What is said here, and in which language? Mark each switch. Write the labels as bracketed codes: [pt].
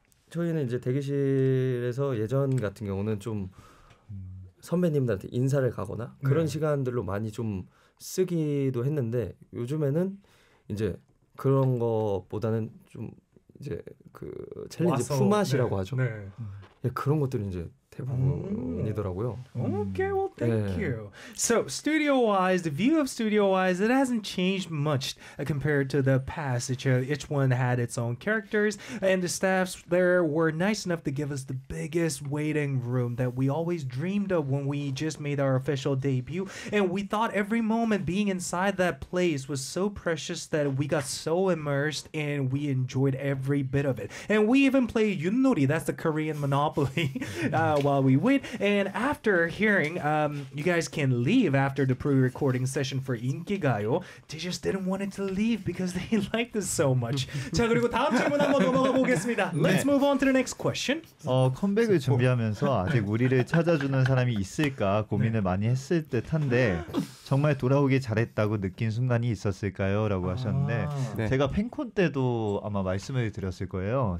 [ko] 저희는 이제 대기실에서 예전 같은 경우는 좀 선배님들한테 인사를 가거나 그런 네. 시간들로 많이 좀 쓰기도 했는데 요즘에는 이제 그런 것보다는 좀 이제 그 챌린지 푸맛이라고 네. 하죠. 네. 예, 그런 것들은 이제 대부분이더라고요. [en] Okay, well, thank yeah. you. So, studio-wise, the view of studio-wise, it hasn't changed much compared to the past. Each one had its own characters, and the staffs there were nice enough to give us the biggest waiting room that we always dreamed of when we just made our official debut. And we thought every moment being inside that place was so precious that we got so immersed and we enjoyed every bit of it. And we even played 윷놀이, that's the Korean Monopoly, while we wait, and after hearing you guys can leave after the pre-recording session for 인기가요, they just didn't want it to leave because they liked this so much. [ko] 자, 그리고 다음 질문 한번 넘어가 보겠습니다. 네. [en] Let's move on to the next question. [ko] 컴백을 준비하면서 아직 우리를 찾아주는 사람이 있을까 고민을 네. 많이 했을 듯한데 정말 돌아오길 잘했다고 느낀 순간이 있었을까요? 라고 하셨는데 네. 제가 팬콘 때도 아마 말씀을 드렸을 거예요.